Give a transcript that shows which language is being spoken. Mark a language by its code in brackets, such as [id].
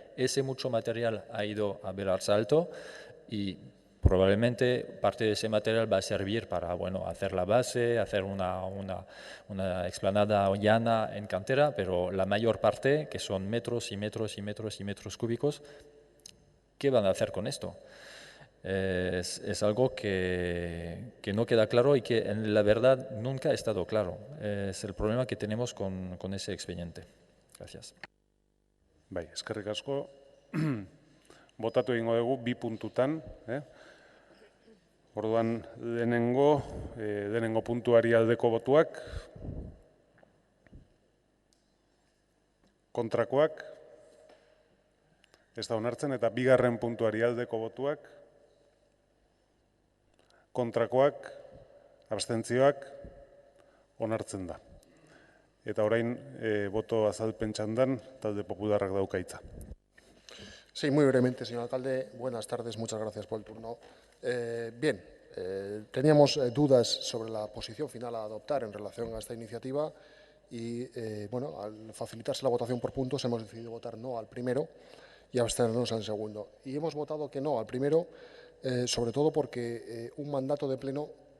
[es] Ese mucho material ha ido a Belartza Alto y probablemente parte de ese material va a servir para hacer la base, hacer una explanada llana en cantera, pero la mayor parte, que son metros y metros y metros y metros cúbicos, ¿qué van a hacer con esto? Es algo que no queda claro y que en la verdad nunca ha estado claro. Es el problema que tenemos con ese expediente. Gracias. [eu] Bai, eskerrik asko. Botatu egingo dugu bi puntutan. Orduan, lehenengo puntuari aldeko botuak, kontrakoak, ez da onartzen, eta bigarren puntuari aldeko botuak, kontrakoak, abstentzioak, onartzen da. Eta orain, boto azalpen txandan, talde popularrak dauka hitza. [es] Sí, muy brevemente, señor alcalde. Buenas tardes, muchas gracias por el turno. Bien, teníamos dudas sobre la posición final a adoptar en relación a esta iniciativa y, bueno, al facilitarse la votación por puntos hemos decidido votar no al primero y abstenernos al segundo. Y hemos votado que no al primero, sobre todo porque un mandato de pleno